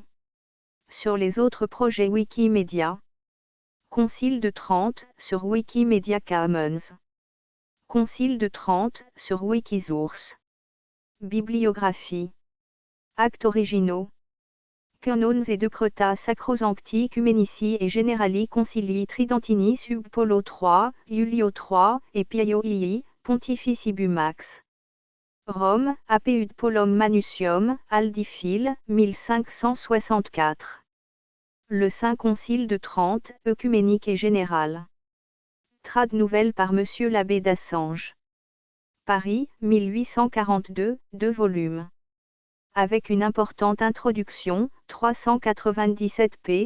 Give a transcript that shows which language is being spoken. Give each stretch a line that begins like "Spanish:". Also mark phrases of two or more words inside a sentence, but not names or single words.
French: Sur les autres projets Wikimedia. Concile de Trente, sur Wikimedia Commons. Concile de Trente, sur Wikisource. Bibliographie. Actes originaux.
Latin: Canons et Decreta Sacrosancti Ecumenici et Generali Concilii Tridentini sub Polo III, Iulio III, et Pio II, Pontificibus Max. Rome, Apud Polum Manusium, Aldifil, 1564.
French: Le Saint Concile de Trente, œcuménique et général. Trad nouvelle par Monsieur l'abbé d'Assange. Paris, 1842, 2 volumes. Avec une importante introduction, 397 p.